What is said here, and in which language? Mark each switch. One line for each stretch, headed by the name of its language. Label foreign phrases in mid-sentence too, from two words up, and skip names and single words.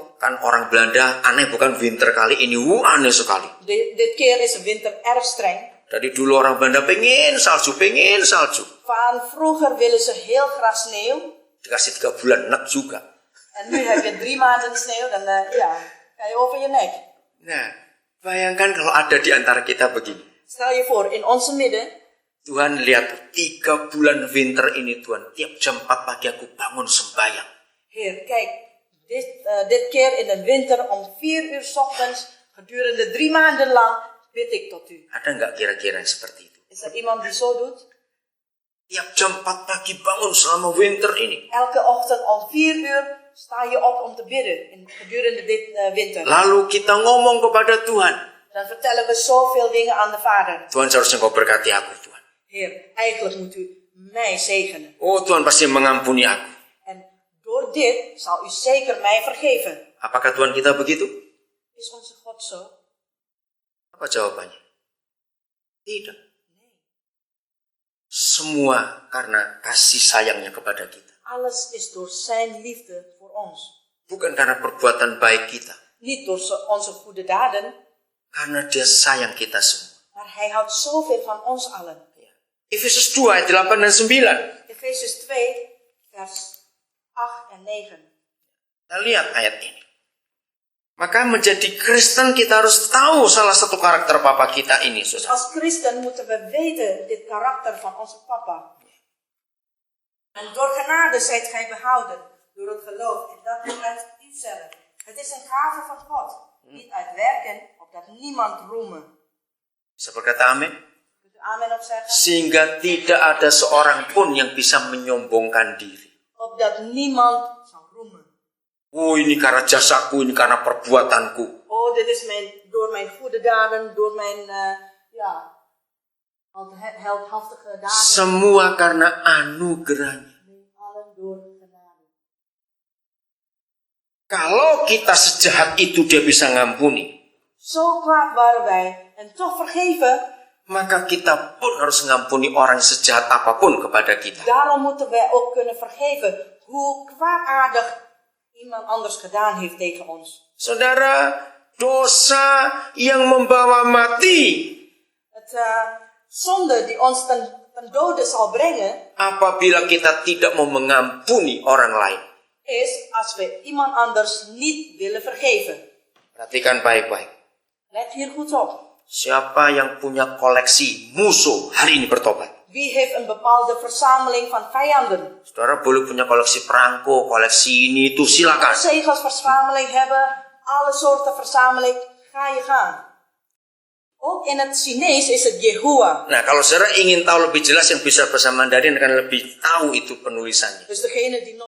Indonesian: kan orang Belanda aneh bukan winter kali ini, aneh sekali.
Dutch: Dit keer is de winter erg streng.
Indonesian: Dari dulu orang Belanda pengen salju.
Dutch: Van vroeger willen ze heel graag sneeuw.
Indonesian: Dikasih 3 bulan, nek juga.
Dutch: En nu heb je 3 maanden sneeuw, dan ga je over je nek.
Indonesian: Nah, bayangkan kalau ada di antara kita begini.
Dutch: Stel je voor, in onze midden.
Indonesian: Tuhan lihat 3 bulan winter ini Tuhan. Tiap jam 4 pagi aku bangun sembahyang.
Dutch: Heer, kijk, dit keer in de winter om 4 uur 's ochtends, gedurende 3 maanden lang, bid ik tot u.
Indonesian: Ada nggak kira-kira yang seperti itu?
Dutch: Is er iemand die zo doet?
Indonesian: Tiap jam 4 pagi bangun selama winter ini.
Dutch: Elke ochtend om 4 uur sta je op om te bidden gedurende dit winter.
Indonesian: Lalu kita ngomong kepada Tuhan.
Dutch: Dan vertellen we zoveel dingen aan de Vader.
Indonesian: Tuhan seharusnya kau berkati aku Tuhan.
Dutch: Heer, eigenlijk moet u mij zegenen.
Indonesian: Oh Tuhan pasti mengampuni aku.
Dutch: En door dit zal u zeker mij vergeven.
Indonesian: Apakah Tuhan kita begitu?
Dutch: Is onze God zo?
Indonesian: Apa jawabannya? Tidak. Semua karena kasih sayangnya kepada kita.
Dutch: Alles is door zijn liefde voor ons.
Indonesian: Bukan karena perbuatan baik kita.
Dutch: Niet door onze goede daden.
Indonesian: Karena dia sayang kita semua.
Dutch: Maar hij houdt zoveel van ons allen.
Indonesian: Efesus 2 ayat 8 dan 9.
Dutch: Efesus 2 vers 8 en 9.
Indonesian: Kita lihat ayat ini. Maka menjadi Kristen kita harus tahu salah satu karakter Papa kita ini.
Dutch: Dus als christen moeten we weten dit karakter van onze papa. En door genade zijt gij behouden door het geloof en dat niet uit uzelf. Het is een gave van God, niet uit werken, opdat niemand roemen.
Indonesian: Bisa berkata amin?
Dutch: Kunt u amen op zeggen?
Indonesian: Sehingga tidak ada seorang pun yang bisa menyombongkan diri.
Dutch: Opdat niemand zal roemen.
Indonesian: Oh ini karena jasaku, ini karena perbuatanku.
Dutch: Oh, dit is door mijn goede daden, door mijn heldhaftige daden.
Indonesian: Semua karena anugerahnya.
Dutch: Allen door genade.
Indonesian: Kalau kita sejahat itu dia bisa ngampuni.
Dutch: Zo kwaad waren wij en toch vergeven.
Indonesian: Maka kita pun harus ngampuni orang sejahat apapun kepada kita.
Dutch: Daarom moeten wij ook kunnen vergeven hoe kwaadaardig iemand anders gedaan heeft tegen ons.
Indonesian: Saudara, dosa yang membawa mati.
Dutch: Het zonde die ons ten dode zal brengen,
Indonesian: Apabila kita tidak mau mengampuni orang lain.
Dutch: is als we iemand anders niet willen vergeven.
Indonesian: Perhatikan baik-baik.
Dutch: Let hier goed op.
Indonesian: Siapa yang punya koleksi musuh hari ini bertobat?
Dutch: Wie heeft een bepaalde verzameling van vijanden?
Indonesian: Saudara boleh punya koleksi perangko, koleksi ini itu silakan.
Dutch: Zegelsverzameling hebben, alle soorten verzameling, ga je gang. Ook in het Chinees is het Yehua.
Indonesian: Nah, kalau saudara ingin tahu lebih jelas yang bisa bahasa Mandarin akan lebih tahu itu penulisannya.
Dutch: Dus degene die